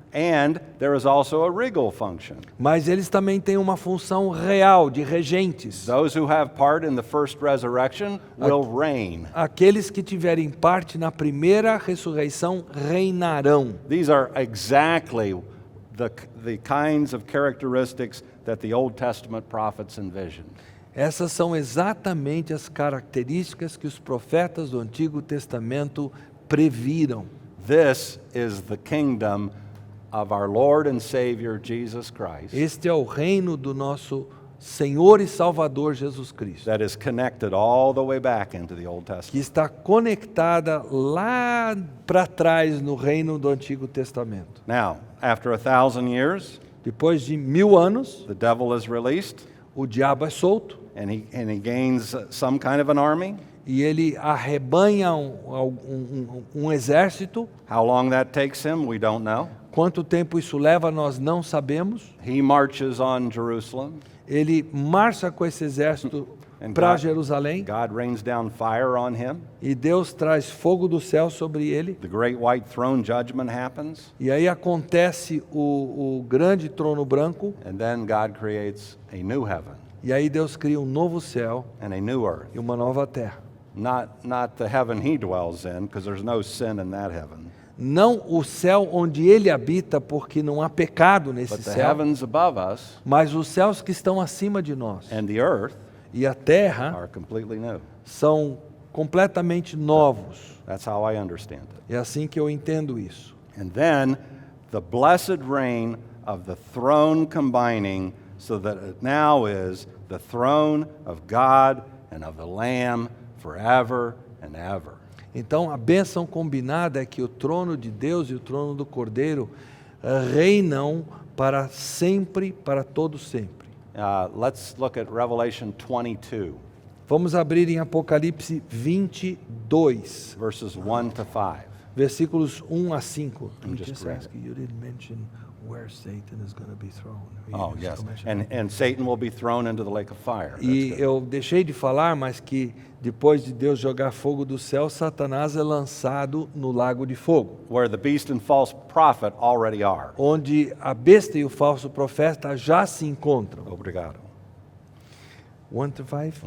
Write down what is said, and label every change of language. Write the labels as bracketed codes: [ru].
[en] And there is also a regal function. [pt] Mas eles também têm uma função real de regentes. [en] Those who have part in the first resurrection will reign. [pt] Aqueles que tiverem parte na primeira ressurreição reinarão. [en] These are exactly the kinds of characteristics that the Old Testament prophets envisioned. [pt] Essas são exatamente as características que os profetas do Antigo Testamento previram. [en] This is the kingdom of our Lord and Savior Jesus Christ [pt] Este é o reino do nosso Senhor e Salvador Jesus Cristo, [en] that is connected all the way back into the Old [pt] que [en] Testament. [pt] está conectada lá para trás no reino do Antigo Testamento. [en] Now, after 1,000 years, [pt] Depois de 1000 anos, [en] the devil is released [pt] o diabo é solto [en] and he gains some kind of an army. [pt] e ele arrebanha um exército. [en] How long that takes him, we don't know. [pt] Quanto tempo isso leva, nós não sabemos. [en] He marches on Jerusalem. [pt] Ele marcha com esse exército [en] And [pt] para [en] God- [pt] Jerusalém [en] God rains down fire on him. [pt] e Deus traz fogo do céu sobre ele. [en] The great white throne judgment happens. [pt] E aí acontece o grande trono branco. [en] And then God creates a new heaven [pt] E aí Deus cria um novo céu [en] and a new earth. [pt] e uma nova terra. [en] Not the heaven he dwells in, because there's no sin in that heaven. [pt] Não o céu onde ele habita, porque não há pecado nesse [en] But the [pt] céu, [en] heavens above us [pt] mas os céus que estão acima de nós. [en] and the earth [pt] E a terra [en] are completely new. [pt] são completamente novos. [en] That's how I understand it. [pt] É assim que eu entendo isso. [en] And then the blessed reign of the throne combining, so that it now is the throne of God and of the Lamb forever and ever. [pt] Então, a bênção combinada é que o trono de Deus e o trono do Cordeiro reinam para sempre, para todo sempre. [en] Let's look at Revelation 22, [pt] Vamos abrir em Apocalipse 22, [en] verses 1 to 5. [pt] versículos 1 a 5. [en] I'm just grabbing. You didn't mention where Satan is going to be thrown. Oh, yes. And Satan will be thrown into the lake of fire. That's [pt] E [en] good. [pt] eu deixei de falar, mas que depois de Deus jogar fogo do céu, Satanás é lançado no lago de fogo, [en] Where the beast and false prophet already are. [pt] onde a besta e o falso profeta já se encontram. Obrigado. [en] 1 to 5?